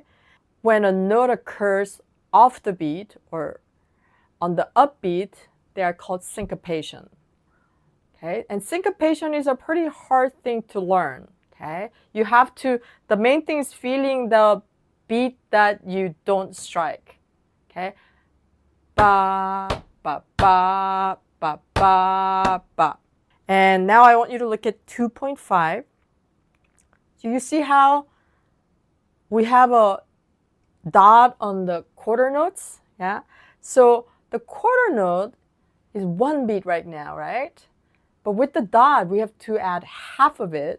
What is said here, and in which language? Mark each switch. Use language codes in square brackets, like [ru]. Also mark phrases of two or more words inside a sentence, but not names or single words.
[en] When a note occurs off the beat or on the upbeat, they are called syncopation. Okay, and syncopation is a pretty hard thing to learn. Okay, you have to, the main thing is feeling the beat that you don't strike. Okay, ba, ba, ba, ba, ba, ba. And now I want you to look at 2.5. So you see how we have a dot on the quarter notes? Yeah, so the quarter note is one beat right now, right? But with the dot, we have to add half of it.